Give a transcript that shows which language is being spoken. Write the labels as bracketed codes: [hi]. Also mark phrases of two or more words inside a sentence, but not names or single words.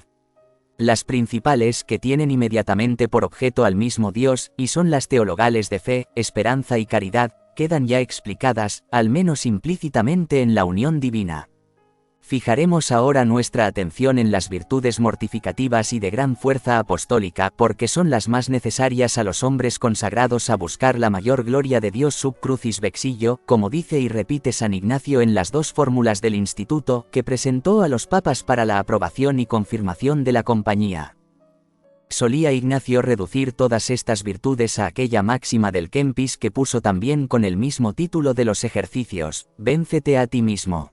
[es] Las principales, que tienen inmediatamente por objeto al mismo Dios, y son las teologales de fe, esperanza y caridad, quedan ya explicadas, al menos implícitamente en la unión divina. Fijaremos ahora nuestra atención en las virtudes mortificativas y de gran fuerza apostólica, porque son las más necesarias a los hombres consagrados a buscar la mayor gloria de Dios [la] sub crucis vexillo, [es] como dice y repite San Ignacio en las dos fórmulas del Instituto, que presentó a los papas para la aprobación y confirmación de la compañía. Solía Ignacio reducir todas estas virtudes a aquella máxima del Kempis que puso también con el mismo título de los ejercicios: véncete a ti mismo.